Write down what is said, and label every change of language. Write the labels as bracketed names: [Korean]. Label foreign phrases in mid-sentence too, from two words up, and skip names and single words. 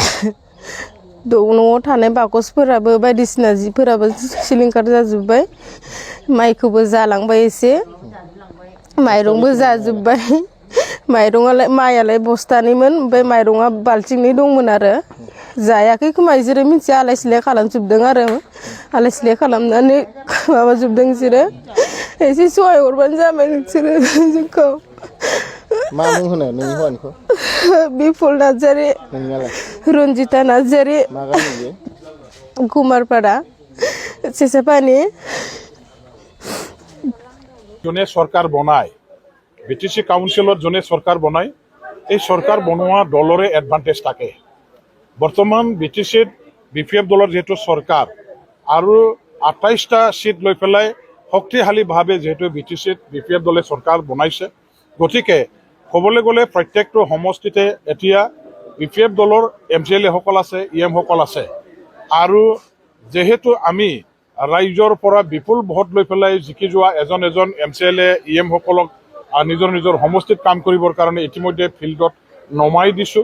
[Bodo] न'आव थानाय बाकसफोराबो बायदिसिना जिफोराबो सिलिंखार जाजोब्बाय माइखौबो जालांबाय एसे माइरंबो जाजोब्बाय माइयालाय बस्थानैमोन ओमफ्राय माइरङा बाल्थिंनै दंमोन आरो जायाखै खोमा बिसोरो मिथिया आलाय सिलाय खालामजोबदों आरो आलाय सिलाय खालामनानै माबाजोबदों बिसोरो एसे सहाय हरबानो जाबाय नोंसोरो जोंखौ। मा मुं होनो नोंनि हौवानिखौ? बिपुल नार्जारि। रन्जिता नार्जारि। मा गामि बियो? कुमारपाड़ा सेसापानि। [Assamese] যোনে সরকার বনায় বিটিসি কাউন্সিলত যোনে সরকার বনায় এই সরকার বনোৱা দলৰে এডভান্টেজ থাকে। বৰ্তমান বিটিচিত BPF দলৰ যেহেতু সরকার আৰু 28টা সিট লৈ পেলাই শক্তিশালীভাৱে যেহেতু বিটিচিত BPF দলে সরকার বনাইছে গতিকে ক'বলৈ গ'লে প্ৰত্যেকটো সমষ্টিতে এতিয়া BPF দলৰ MCLA সকল আছে EM সকল আছে আৰু যেহেতু আমি ৰাইজৰ পৰা বিপুল ভোট লৈ পেলাই জিকি যোৱা এজন MCLA EM সকলক নিজৰ সমষ্টিত কাম কৰিবৰ কাৰণে ইতিমধ্যে ফিল্ডত নমাই দিছোঁ।